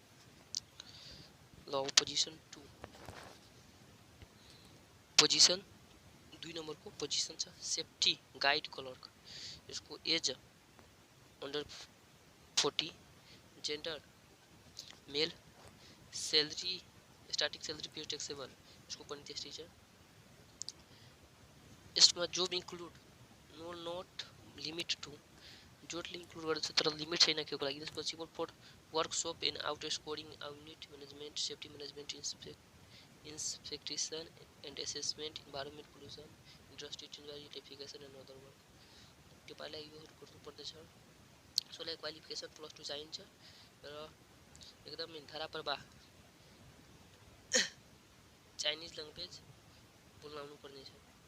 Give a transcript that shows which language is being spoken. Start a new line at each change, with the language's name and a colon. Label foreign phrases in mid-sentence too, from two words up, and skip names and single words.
Nepali: ल पोजिसन 2 पोजिसन 2 नम्बरको पोजिसन छ
English: safety guide clerk. यसको age under 40 gender male salary starting salary pay taxable
Nepali: यसको पनि त्यस्तै छ।
English: यसमा job include no not limit to
Nepali: जॉबले इन्क्लुड गर्छ तर लिमिट छैन के को लागि
English: responsible for workshop in out scoring unit management safety management inspection and assessment environment pollution industry identification and other work.
Nepali: तपाईँलाई यो गर्नु पर्दछ। सोलाई क्वालिफिकेसन +2 चाहिन्छ र एकदम धारा प्रवाह
English: Chinese language
Nepali: बोल्न आउनुपर्ने छ।